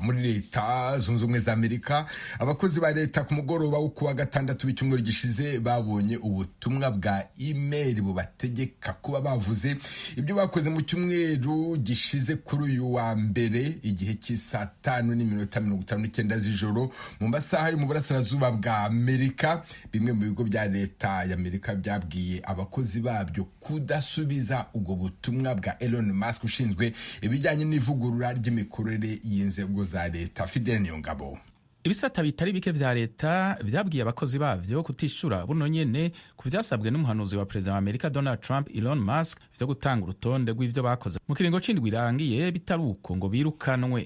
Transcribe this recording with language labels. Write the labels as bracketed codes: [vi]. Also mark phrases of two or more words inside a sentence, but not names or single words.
[rw] Muri Leta Zunze Ubumwe za Amerika, abakozi ba leta ku mugoroba wo kuwa gatandatu w'icyumweru gishize babonye ubutumwa bwa email bubategeka kuba bavuze ibyo bakoze mu cyumweru gishize kuri uyu wa mbere igihe cy'isa 5:59 z'ijoro mu masaha yo mu burasirazuba bwa Amerika. Bimwe mu bigo bya leta y'Amerika byabwiye abakozi babyo kudasubiza ubwo butumwa bwa Elon Musk ushinzwe ibijyanye n'ivugurura ry'imikorere y'inzego za leta. Fidel Niyongabo. [rn] Ibisata bitari bike vya leta vyabwiye abakozi bavyo kutishura buno nyene ku vyasabwe n'umuhanuzi wa perezida wa Amerika Donald Trump, Elon Musk, vyo gutanga urutonde rw'ivyo bakoze mu kiringo c'indwi irangiye bitaruko ngo birukanwe.